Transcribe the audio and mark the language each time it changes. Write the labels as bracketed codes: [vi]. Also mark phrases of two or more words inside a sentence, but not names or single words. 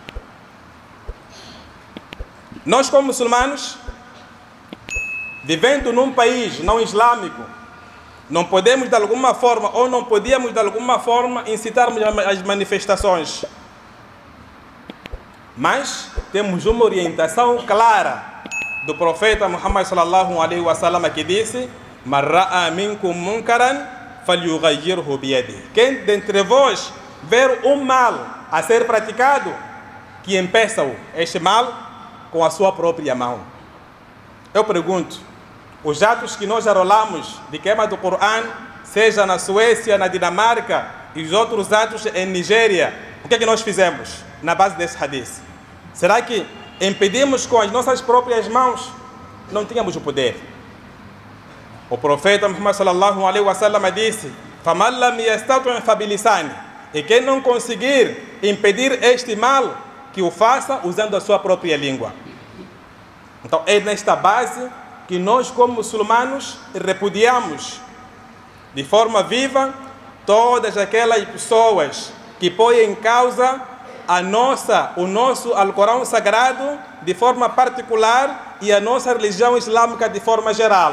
[pt] Nós, como muçulmanos, vivendo num país não islâmico, não podemos de alguma forma, ou não podíamos de alguma forma, incitarmos as manifestações. Mas temos uma orientação clara do profeta Muhammad [ar] صلى الله عليه وسلم, [pt] que disse: [ar] "من رأى منكم منكرا فليغيره بيده." [pt] Quem dentre vós ver um mal a ser praticado, que impeça-o, este mal, com a sua própria mão. Eu pergunto, os atos que nós arrolamos de queima do Corão, seja na Suécia, na Dinamarca e os outros atos em Nigéria, o que é que nós fizemos na base desse hadith? Será que impedimos com as nossas próprias mãos? Não tínhamos o poder. O profeta Muhammad [ar] صلى الله عليه وسلم [pt] disse: [ar] "فمن لم يستطع فبلساني." [pt] E quem não conseguir impedir este mal, que o faça usando a sua própria língua. Então é nesta base que nós, como muçulmanos, repudiamos de forma viva todas aquelas pessoas que põem em causa o nosso Alcorão Sagrado de forma particular e a nossa religião islâmica de forma geral.